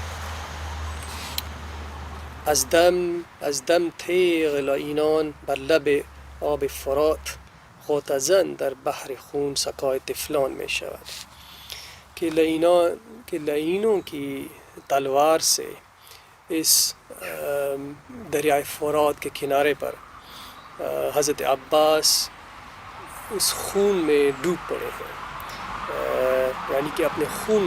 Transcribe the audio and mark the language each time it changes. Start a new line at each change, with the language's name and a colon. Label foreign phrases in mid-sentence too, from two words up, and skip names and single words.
Persian: از دم تیغ لعینان بر لب آب فرات، غوطه زن در بحر خون سقای طفلان میں شود،
Urdu: کہ لعینوں کی تلوار سے اس دریائے فرات کے کنارے پر حضرت عباس اس خون میں ڈوب پڑے ہیں، یعنی کہ اپنے خون